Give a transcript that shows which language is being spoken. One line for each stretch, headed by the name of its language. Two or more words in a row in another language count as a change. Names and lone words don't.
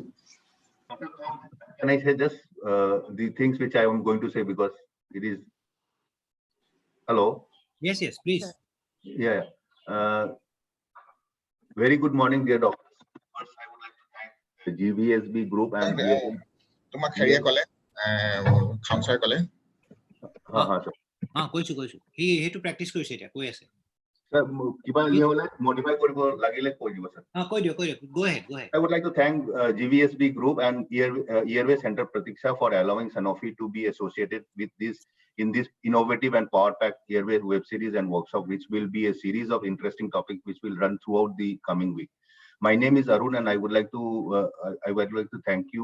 English: Can I say just the things which I am going to say, because it is. Hello. Yes, please. Yeah. Very good morning, dear doctors. First, I would like to thank the GVSB group and
Assamese: তোমাক হেৰিয়ে ক'লে খামছাই ক'লে কৈছো
English: he to practice
Assamese: কৰিছে এতিয়া কৈ আছে sir কিবা নিয়মলে modify কৰিব লাগিলে কৈ দিব sir কৈ দিও
English: go ahead I would like to thank GVSB group and Airway Center Pratiksha for allowing Sanofi to be associated with this in this innovative and power-packed Airway web series and workshop, which will be a series of interesting topics which will run throughout the coming week. My name is Arun, and I would like to thank you.